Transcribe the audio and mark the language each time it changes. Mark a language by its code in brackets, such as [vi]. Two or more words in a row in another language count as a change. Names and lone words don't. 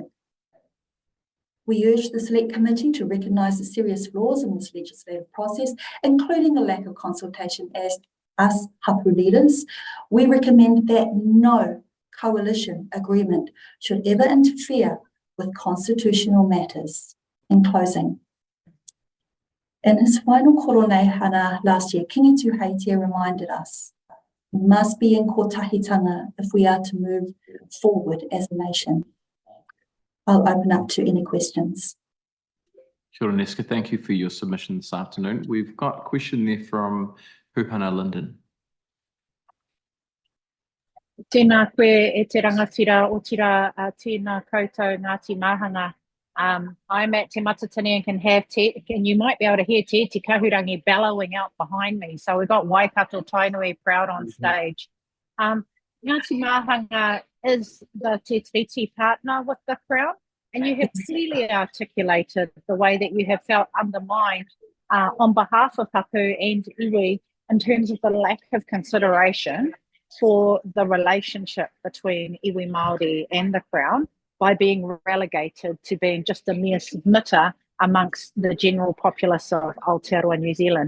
[en] We urge the Select Committee to recognise the serious flaws in this legislative process, including a lack of consultation as us hapu leaders. We recommend that no coalition agreement should ever interfere with constitutional matters. In closing, in his final [mi] koro nei hana [en] last year, Kingi Tūheitia reminded us we must be in kotahitanga if we are to move forward as a nation. I'll open up to any questions. [mi] Kia ora, [en] Neska, thank you for your submission this afternoon. We've got a question there from Pūhana Linden. [mi] Tēnā koe e te rangatira o tira tēnā koutou Ngāti Mahuta. [en] I'm at Te Matatini and can have and you might be able to hear Te Kahurangi bellowing out behind me. So we've got Waikato Tainui proud on stage. Ngāti Mahuta is the Te Tiriti partner with the Crown, and you have clearly articulated the way that you have felt undermined on behalf of hapu and iwi in terms of the lack of consideration for the relationship between [mi] iwi Māori [en] and the Crown by being relegated to being just a mere submitter amongst the general populace of Aotearoa New Zealand.